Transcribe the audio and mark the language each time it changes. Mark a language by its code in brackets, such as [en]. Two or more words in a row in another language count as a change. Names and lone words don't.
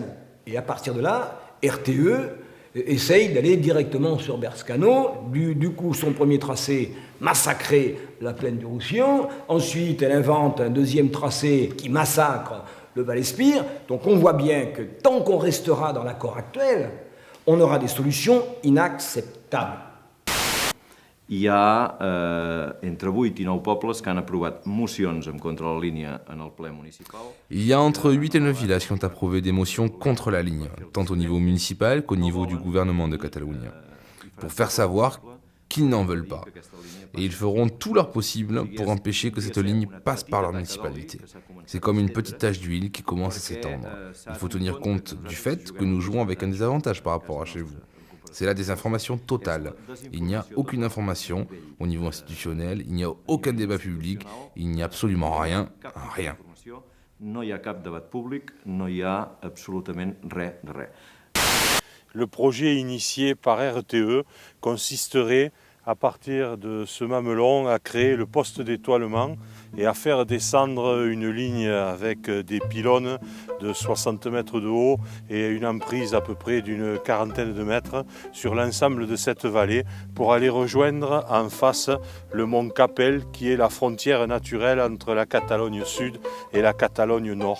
[fr] Et à partir de là, RTE essaye d'aller directement sur Bescano. Du coup, son premier tracé, massacrer la plaine du Roussillon. Ensuite, elle invente un deuxième tracé qui massacre le Val-Espire. Donc on voit bien que tant qu'on restera dans l'accord actuel, on aura des solutions inacceptables. [ca] Hi ha entre 8 i 9 pobles qui han aprovat mocions en contra de la línia en el ple municipal. [fr] Il y a entre 8 et 9 villages qui ont approuvé des motions contre la ligne, tant au niveau municipal qu'au niveau du gouvernement de Catalogne, pour faire savoir qu'ils n'en veulent pas. Et ils feront tout leur possible pour empêcher que cette ligne passe par leur municipalité. C'est comme une petite tache d'huile qui commence à s'étendre. Il faut tenir compte du fait que nous jouons avec un désavantage par rapport à chez vous. C'est la désinformation totale. Il n'y a aucune information au niveau institutionnel, il n'y a aucun débat public, il n'y a absolument rien, rien. [ca] No hi ha cap debat públic, no hi ha absolutament res de res. [fr] Le projet initié par RTE consisterait à partir de ce mamelon à créer le poste d'étoilement et à faire descendre une ligne avec des pylônes de 60 mètres de haut et une emprise à peu près d'une quarantaine de mètres sur l'ensemble de cette vallée pour aller rejoindre en face le mont Capel qui est la frontière naturelle entre la Catalogne Sud et la Catalogne Nord.